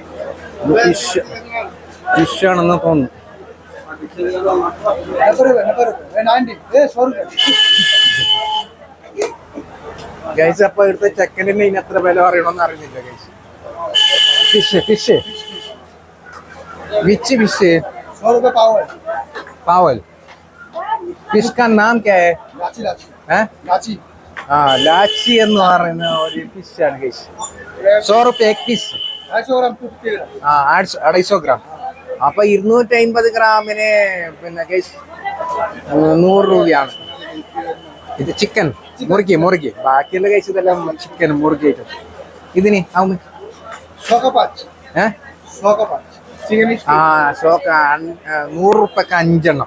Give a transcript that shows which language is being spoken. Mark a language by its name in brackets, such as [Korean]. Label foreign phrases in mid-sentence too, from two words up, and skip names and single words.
[Malayalam] ഫിഷാണെന്ന് തോന്നുന്നു. ഗൈസ് അപ്പൊ ഇവിടുത്തെ ചെക്കൻ്റെ ഇനി എത്ര വില പറയണമെന്ന് അറിയുന്നില്ല ഗൈസ്. [English] Fish which fish? [Hindi] 100 रुपए पावल पावल। फिश का नाम क्या है? हैं? लाची [Malayalam] लाची എന്ന് പറയുന്ന ഒരു ഫിഷാണ് ഗൈസ്. 100 രൂപ [Hindi] एक पीस. [Malayalam] 250 ഗ്രാം. അപ്പൊ 250 ഗ്രാമിന് പിന്നെ ഗൈസ് 100 രൂപയാണ്. ഇത് ചിക്കൻ മുറുക്കി ബാക്കിയുള്ള ഗൈസ് ഇതെല്ലാം ചിക്കൻ മുറുക്കി ആയിട്ട്. ഇതിന് ആവുമ്പോ 100 രൂപക്ക് 5 എണ്ണം.